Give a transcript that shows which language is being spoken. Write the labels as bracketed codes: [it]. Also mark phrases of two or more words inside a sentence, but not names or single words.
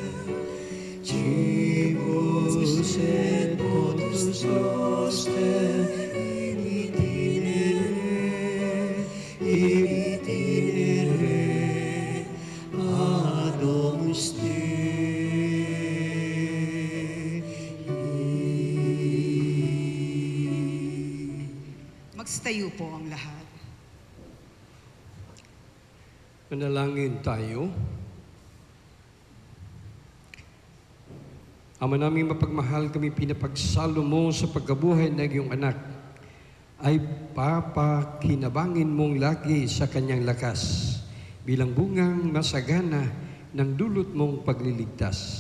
[la] Cibus et potus noster, in itinere ad Domus Dei. [tl] Magstayo po ang lahat. Manalangin tayo. Ama naming mapagmahal, kami pinapagsalo mo sa pagkabuhay ng iyong anak, ay papakinabangin mong lagi sa kanyang lakas bilang bungang masagana ng dulot mong pagliligtas.